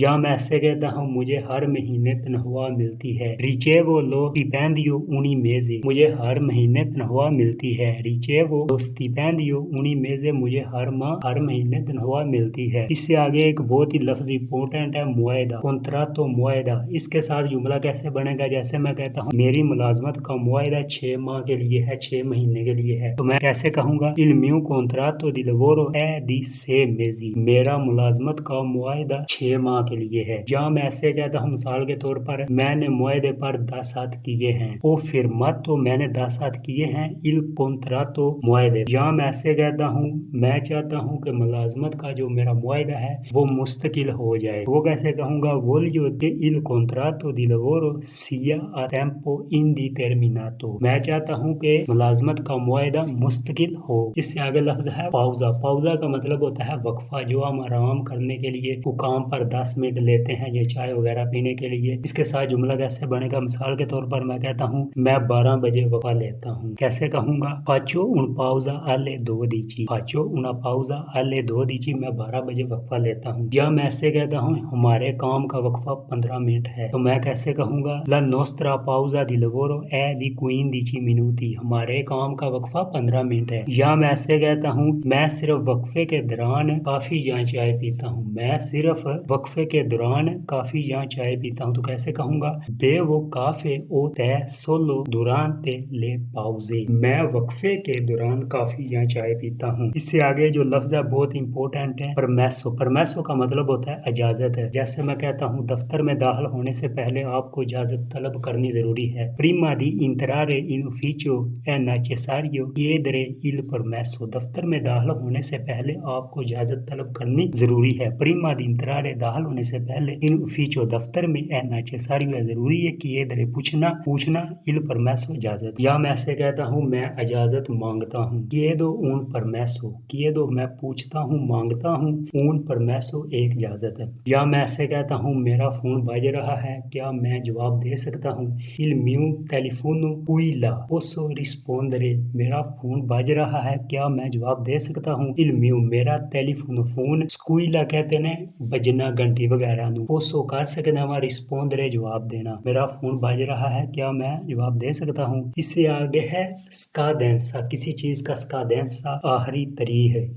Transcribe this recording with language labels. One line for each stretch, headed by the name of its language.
Hindi: या मैं ऐसे कहता हूँ मुझे हर महीने तनख्वाह मिलती है,
Italian: ricevo lo stipendio ogni mese,
Hindi: मुझे हर महीने तनख्वाह मिलती है, ricevo lo stipendio ogni mese, मुझे हर हर माह हर महीने तनख्वाह मिलती है। इससे आगे एक बहुत ही लफ्ज इंपॉर्टेंट है, मुआहदा, कॉन्ट्रैक्टो मुआहदा। इसके साथ जुमला कैसे बनेगा? जैसे मैं कहता हूँ मेरी मुलाजमत का मुआहदा 6 माह के लिए है, 6 महीने के लिए है, तो मैं कैसे कहूंगा?
Italian: इल meu contrato di lavoro è di 6 mesi।
Hindi: मेरा मुलाजमत का मुआहदा 6 माह के लिए है। या मैं ऐसे कहता हूँ मिसाल के तौर पर, मैंने मुआहदे पर 10 हाथ किए हैं,
Italian: ओ firmato,
Hindi: मैंने 10 हाथ किए हैं,
Italian: il contratto
Hindi: मुआहदे। या मैं ऐसे कहता हूँ मैं चाहता हूँ कि मुलाजमत का जो मेरा मुआहदा है वो मुस्तकिल हो जाए, वो कैसे कहूंगा?
Italian: voglio che il contratto di lavoro sia a tempo indeterminato।
Hindi: मैं चाहता हूँ कि मुलाजमत का मुआहदा मुस्तकिल हो। इससे आगे लफ्ज है पाउजा। पाउजा का मतलब होता है वक्फा, जो हम आराम करने के लिए वो काम पर 10 मिनट लेते हैं या चाय वगैरह पीने के लिए। इसके साथ जुमला कैसे बनेगा? मिसाल के तौर पर मैं कहता हूँ मैं 12 बजे वक्फा लेता हूँ, कैसे कहूंगा?
Italian: faccio un pausa alle 12। faccio una pausa alle 12,
Hindi: मैं 12 बजे वक्फा लेता हूँ। या मैं ऐसे कहता हूँ हमारे काम का वक्फा 15 मिनट है, तो मैं कैसे कहूंगा?
Italian: la nostra pausa di lavoro è di 15 minuti।
Hindi: हमारे काम का वक्फा 15 मिनट है। या मैं ऐसे कहता हूँ मैं सिर्फ वक्फे के दौरान काफी या चाय पीता हूँ, मैं सिर्फ वक्फे के दौरान काफी या चाय पीता हूँ, तो कैसे कहूंगा?
Italian: bevo caffè o tè solo durante le pause।
Hindi: मैं वक्फे के दौरान काफी या चाय पीता हूँ। इससे आगे जो लफ्ज है बहुत इंपॉर्टेंट है, परमेसो। परमेसो का मतलब होता है इजाजत है। जैसे मैं कहता हूँ दफ्तर में दाखिल होने से पहले आपको इजाजत तलब करनी जरूरी है।
Italian: prima di entrare in ufficio è necessario chiedere il permesso।
Hindi: दफ्तर में दाखिल होने से पहले आपको इजाजत तलब करनी जरूरी है।
Italian: prima di entrare,
Hindi: दाखिल होने से पहले,
Italian: in ufficio,
Hindi: दफ्तर में,
Italian: è necessario
Hindi: है जरूरी है, chiedere पूछना,
Italian: il permesso
Hindi: इजाजत। या मैं ऐसे कहता हूँ मैं इजाजत मांगता हूँ,
Italian: chiedo un permesso।
Hindi: chiedo मैं पूछता हूँ, मांगता हूँ,
Italian: un permesso
Hindi: एक इजाजत है। या मैं ऐसे कहता हूँ मेरा फोन बज रहा है, क्या मैं जवाब दे सकता हूँ?
Italian: il mio telefono squilla, posso rispondere।
Hindi: मेरा फोन बज रहा है, क्या मैं जवाब दे सकता हूँ?
Italian: il mio,
Hindi: मेरा टेलीफोन, फोन, squilla कहते हैं बजना, घंटी वगैरह नू। posso कर सकना वा, rispondere जवाब देना। मेरा फोन बज रहा है, क्या मैं जवाब दे सकता हूँ? इससे आगे है scadenza। किसी चीज का scadenza आखिरी तारीख है।